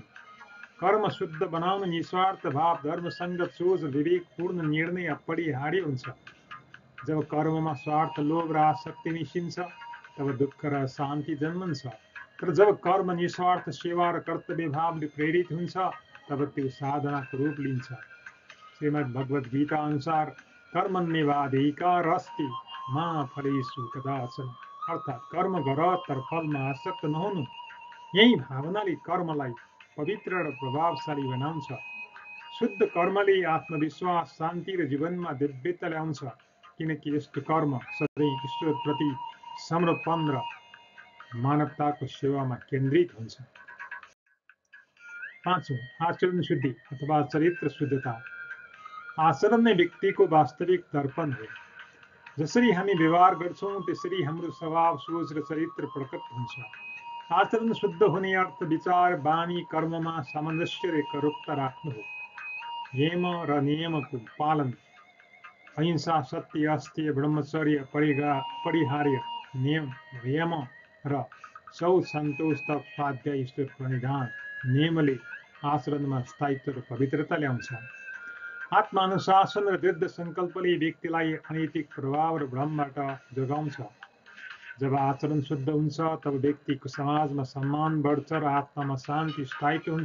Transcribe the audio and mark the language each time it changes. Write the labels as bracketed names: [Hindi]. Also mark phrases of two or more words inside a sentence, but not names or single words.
[Nepali] कर्म शुद्ध बनाउन निस्वार्थ भाव, धर्मसङ्गत सोच र विवेकपूर्ण निर्णय अपरिहार्य हुन्छ। जब कर्ममा स्वार्थ, लोभ र आसक्ति मिसिन्छ तब दुःख र शान्ति जन्मन्छ। तर जब कर्म निस्वार्थ सेवा र कर्तव्य भावले प्रेरित हुन्छ तब त्यो साधनाको रूप लिन्छ। श्रीमद् भगवद गीता अनुसार [Sanskrit] कर्मण्येवाधिकारस्ति मा फलेषु कदाचन, [Nepali] अर्थात् कर्म गर तर फलमा आसक्त नहुनु। यही भावनाले कर्मलाई पवित्र र प्रभावशाली बनाउँछ। शुद्ध कर्मले आत्मविश्वास, शान्ति र जीवनमा दिव्यता ल्याउँछ, किनकि यस्तो कर्म सधैँ ईश्वरप्रति समर्पण र मानवताको सेवामा केन्द्रित हुन्छ। पाँचौं, आचरण शुद्धि अथवा चरित्र शुद्धता। आचरण नै व्यक्तिको वास्तविक दर्पण हो। जसरी हामी व्यवहार गर्छौँ त्यसरी हाम्रो स्वभाव, सोच र चरित्र प्रकट हुन्छ। आचरण शुद्ध हुने अर्थ विचार, बानी, कर्ममा सामञ्जस्य र एकरूपता राख्नु हो। यम र नियमको पालन, अहिंसा, सत्य, अस्तेय, ब्रह्मचर्य, परिहार्य, यम र शौच, सन्तोष, तप, स्वाध्याय, ईश्वर प्रणिधान नियमले आचरणमा स्थायित्व र पवित्रता ल्याउँछ। आत्मानुशासन र दृढ सङ्कल्पले व्यक्तिलाई अनैतिक प्रभाव र भ्रमबाट जोगाउँछ। जब आचरण शुद्ध हुन्छ तब व्यक्तिको समाजमा सम्मान बढ्छ र आत्मामा शान्ति स्थायित्व हुन्छ।